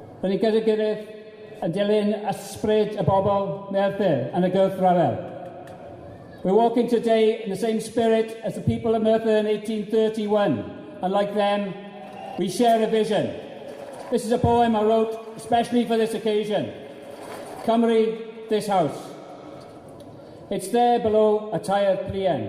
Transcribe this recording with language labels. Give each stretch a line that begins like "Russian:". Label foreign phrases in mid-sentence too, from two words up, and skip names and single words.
Welsh: Rydyn ni gyda'i gilydd yn dilyn ysbryd y bobl Merthyr yn y gwrthryfel.
English: We're walking today in the same spirit as the people of Merthyr in 1831, and like them, we share a vision. This is a poem I wrote especially for this occasion. Cymru, this house. It's there below a tired plien.